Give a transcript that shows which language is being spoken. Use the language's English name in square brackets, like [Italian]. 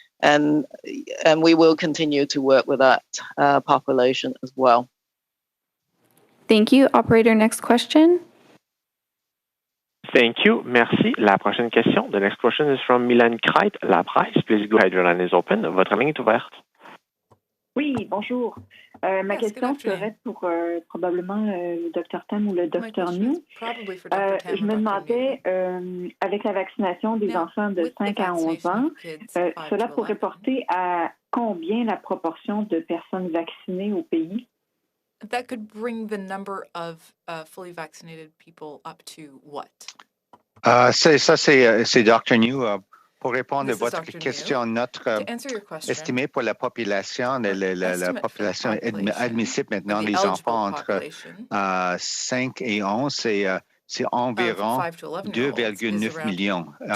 [English] And we will continue to work with that population as well. Thank you. Operator, next question. Thank you. [French] Merci. La prochaine question. [English] The next question is from Milan Kreit, La Presse. Please go ahead. Your line is open. [French] Votre ligne est ouverte. Oui, bonjour. Ma question serait pour probablement le Dr Tam ou le Dr New. Je me demandais, avec la vaccination des enfants de 5 à 11 ans, cela pourrait porter à combien la proportion de personnes vaccinées au pays? [English] That could bring the number of fully vaccinated people up to what? [French] C'est Dr. New. Pour répondre à votre question, notre estimé pour la population, la population admissible maintenant, les enfants entre 5 et 11, c'est environ 2,9 millions.